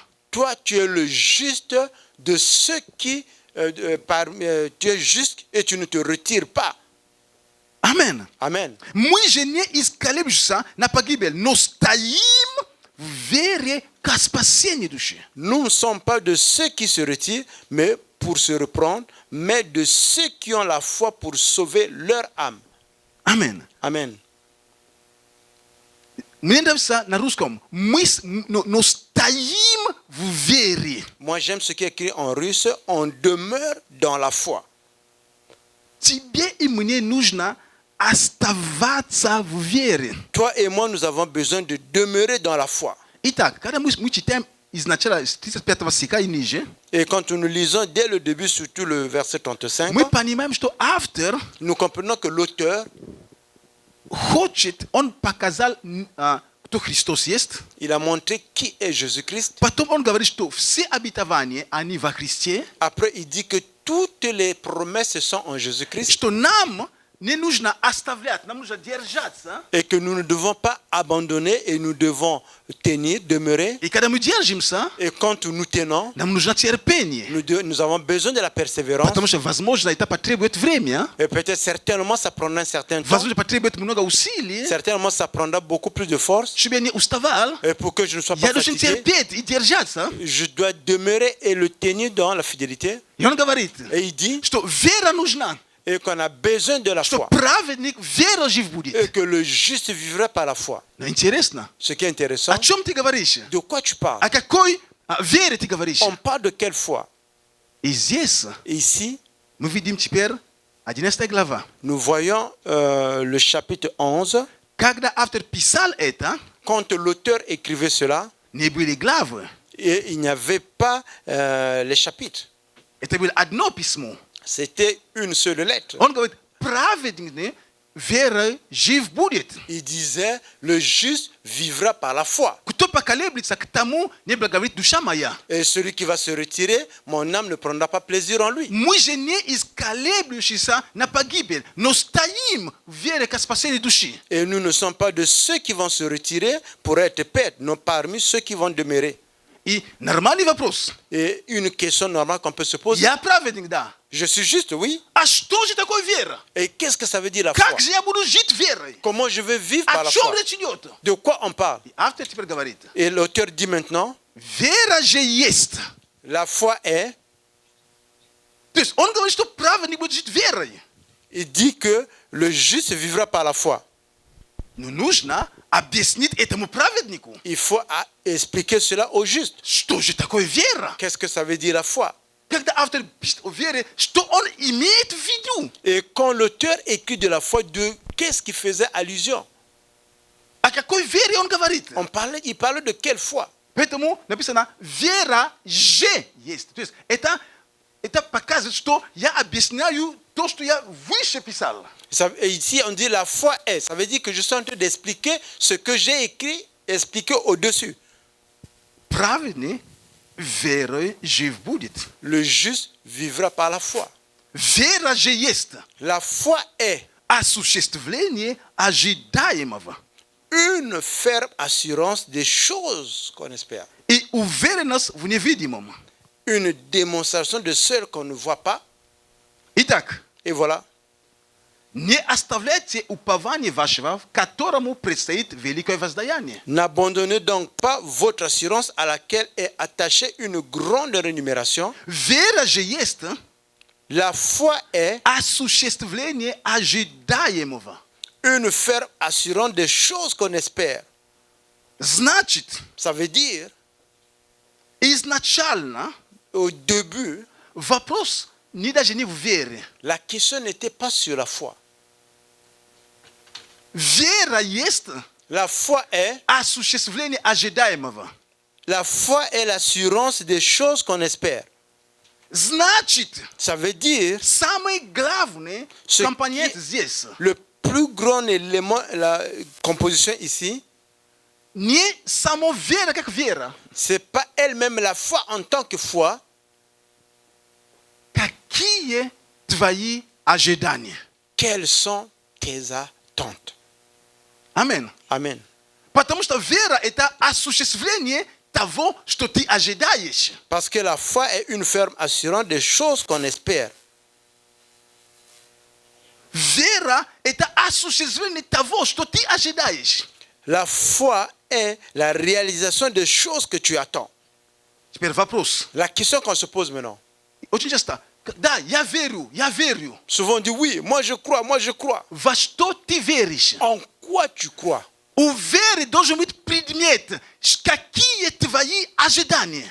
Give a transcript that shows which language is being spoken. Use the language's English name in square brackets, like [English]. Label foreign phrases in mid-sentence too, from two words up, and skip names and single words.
[French] toi, tu es le juste de ceux qui, tu es juste et tu ne te retires pas. [Russian] Амен. [French] Amen. [Russian] Мы же не исколеблющиеся на погибель, но стоим в вере к спасению души. [French] Nous ne sommes pas de ceux qui se retirent, mais pour se reprendre, mais de ceux qui ont la foi pour sauver leur âme. [Russian] Амен. [French] Amen. [Russian] Мне нравится на русском. Но стоим в вере. [French] Moi, j'aime ce qui est écrit en russe, on demeure dans la foi. [Russian] Тебе и мне нужно оставаться в вере. [French] Toi et moi, nous avons besoin de demeurer dans la foi. [Russian] Итак, когда мы читаем из начала 35 стиха и ниже, [French] Et quand nous lisons dès le début, surtout le verset 35, [Russian] мы понимаем, что автор [French] nous comprenons que l'auteur, [Russian] хочет, он показал, кто Христос есть. [French] il a montré qui est Jésus-Christ. [Russian] Потом он говорит, что все обетования, они во Христе, [French] Après, il dit que toutes les promesses sont en Jésus-Christ [Russian] что нам не нужно оставлять, нам нужно держаться. [French] et que nous ne devons pas abandonner et nous devons tenir, demeurer. [Russian] И когда мы держимся, [French] Et quand nous tenons, [Russian] нам нужно терпение. [French] nous avons besoin de la persévérance. [Russian] Потому что, возможно, это потребует время, [French] Et peut-être certainement ça prendra un certain temps. [Russian] возможно, потребует много усилий, [French] Certainement ça prendra beaucoup plus de force. [Russian] чтобы я не уставал. [French] Et pour que je ne sois [Russian] Я [French] pas [Russian] должен [French] fatigué, [Russian] терпеть и держаться. [French] je dois demeurer et le tenir dans la fidélité. [Russian] И он говорит, [French] Et il dit [Russian] что вера нужна, [French] et qu'on a besoin de la [Russian] что [French] foi. [Russian] праведник верой жив [French] Et [Russian] будет. [French] que le juste vivra par la foi. [Russian] Но интересно, [French] Ce qui est intéressant, [Russian] о чем ты говоришь? [French] de quoi tu parles? [Russian] О какой вере ты говоришь? [French] On parle de quelle foi? [Russian] И здесь [French] Ici, [Russian] Мы видим теперь 11 глава. [French] Nous voyons le chapitre 11. [Russian] Когда автор писал это, [French] Quand l'auteur écrivait cela, [Russian] не были главы. [French] et il n'y avait pas les chapitres. [Russian] Это было одно письмо. [French] C'était une seule lettre. [Russian] Он говорит, праведный верой жив будет. [French] Il disait, le juste vivra par la foi. [Russian] Кто поколеблется, к тому не благоволит душа моя. [French] Et celui qui va se retirer, mon âme ne prendra pas plaisir en lui. [Russian] Мы же не из колеблющихся на погибель, но стоим в вере к спасению души. [French] Et nous ne sommes pas de ceux qui vont se retirer pour être perdus, non parmi ceux qui vont demeurer. [Russian] И нормальный вопрос. [French] Et une question normale qu'on peut se poser. [Russian] Я праведник, да. [French] Je suis juste, oui. [Russian] А что же такое вера? [French] Et qu'est-ce que ça veut dire la foi? [Russian] Как же я буду жить верой? [French] Comment je vais vivre par [Russian] О [French] la [Russian] чем [French] foi? [Russian] речь идет? [French] De quoi on parle? [Russian] И автор теперь говорит. [French] Et l'auteur dit maintenant, [Russian] Вера же есть. [French] la foi est, [Russian] То есть он говорит, что праведник будет жить верой. [French] il dit que le juste vivra par la foi. [Russian] Но нужно объяснить этому праведнику, [French] Il faut expliquer cela au juste. [Russian] что же такое вера. [French] Qu'est-ce que ça veut dire la foi? [Russian] Когда автор пишет о вере, что он имеет в виду? [French] Et quand l'auteur écrit de la foi, de qu'est-ce qui faisait allusion? [Russian] О какой вере он говорит? [French] Il parle de quelle foi? [Russian] Поэтому написано «вера же есть». То есть это показывает, что я объясняю то, что я выше писал. [French] Et ici, on dit la foi est. Ça veut dire que je suis en train d'expliquer ce que j'ai écrit, expliqué au-dessus. [Russian] Праведный верой жив будет. [French] Le juste vivra par la foi. [Russian] Вера же есть [French] La foi est [Russian] осуществление ожидаемого [French] une ferme assurance des choses qu'on espère. [Russian] и уверенность в невидимом. [French] Une démonstration de celles qu'on ne voit pas. [Russian] Итак, [French] Et voilà. [Russian] не оставляйте упование вашего, которому предстоит великое воздаяние. [French] N'abandonnez donc pas votre assurance à laquelle est attachée une grande rémunération. [Russian] Вера же есть [French] La foi est [Russian] осуществление ожидаемого. [French] une ferme assurance des choses qu'on espère. [Russian] Значит, [French] Ça veut dire, [Russian] изначально [French] au début, [Russian] вопрос не даже не в вере. [French] la question n'était pas sur la foi. [Russian] Вера есть [French] La foi est, [Russian] осуществление ожидаемого. [French] la foi est l'assurance des choses qu'on espère. [Russian] Значит, [French] Ça veut dire, [Russian] самый главный [French] Ce [Russian] компонент [French] qui- [Russian] здесь [French] le plus grand élément, la composition ici, [Russian] не само вера как вера. [French] c'est pas elle-même la foi en tant que foi. [Russian] Какие твои ожидания? [French] Quelles sont tes attentes? [Russian] Амин. [French] Amen. [Russian] Потому что вера – это осуществление того, что ты ожидаешь. [French] Parce que la foi est une ferme assurance des choses qu'on espère. [Russian] Вера – это осуществление того, что ты ожидаешь. [French] La foi est la réalisation des choses que tu attends. [Russian] Теперь вопрос. [French] La question qu'on se pose maintenant. [Russian] Очень часто. Да, я верю. [French] Souvent on dit oui, moi je crois. [Russian] Во что ты веришь? [French] En quoi tu crois? [Russian] У веры должен быть предмет. Какие твои ожидания?